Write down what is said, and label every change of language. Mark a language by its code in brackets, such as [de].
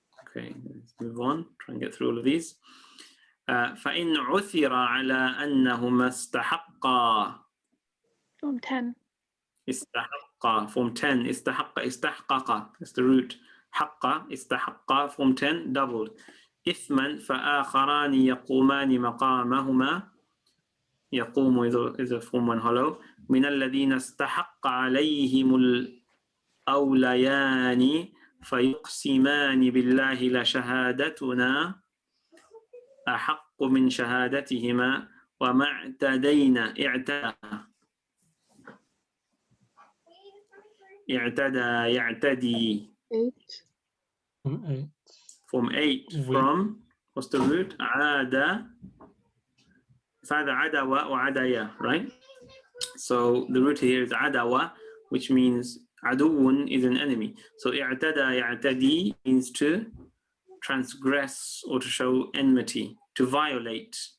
[en] Okay, let's move on, try and get through all of these. [ar] فَإِنْ عُثِرَ عَلَىٰ أَنَّهُمَا اسْتَحَقَّا. [en] Form 10. [ar] استحقا, [en] form 10. [ar] استحق, استحقق, [en] that's the root. [ar] حق, استحقا, [en] form 10, doubled. [ar] إثما فآخران يقومان مقامهما. يقوم [en] is a form 1 hollow. [ar] من الذين استحق عليهم الأوليان فيقسمان بالله لشهادتنا أحق من شهادتهما وما اعتدينا اعتدى يعتدي [en] 8. from 8 from what's the root [ar] عاد. [en] It's either [ar] عدوى [en] or عديا, right? So the root here is عدوى, which means عدو is an enemy. So [ar] اعتدى يعتدي [en] means to transgress or to show enmity, to violate.